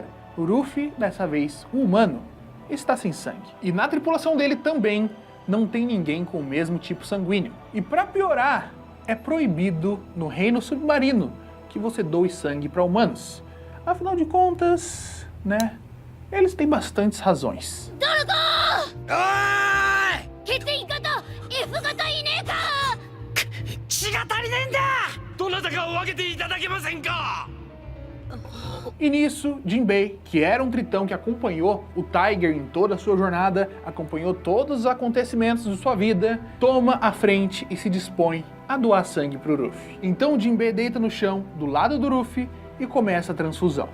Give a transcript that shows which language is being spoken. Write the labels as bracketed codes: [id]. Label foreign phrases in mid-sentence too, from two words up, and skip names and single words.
[pt] O Luffy, dessa vez um humano, está sem sangue. E na tripulação dele também não tem ninguém com o mesmo tipo sanguíneo. E para piorar, é proibido no reino submarino que você doe sangue para humanos. Afinal de contas, né, eles têm bastantes razões. [ja] 血液型 F 型いねえか。血が足りねえんだ。どなたかを分けていただけませんか。 [pt] E nisso, Jinbei, que era um tritão que acompanhou o Tiger em toda a sua jornada, acompanhou todos os acontecimentos de sua vida, toma a frente e se dispõe a doar sangue para o Luffy. Então Jinbei deita no chão, do lado do Luffy, e começa a transfusão.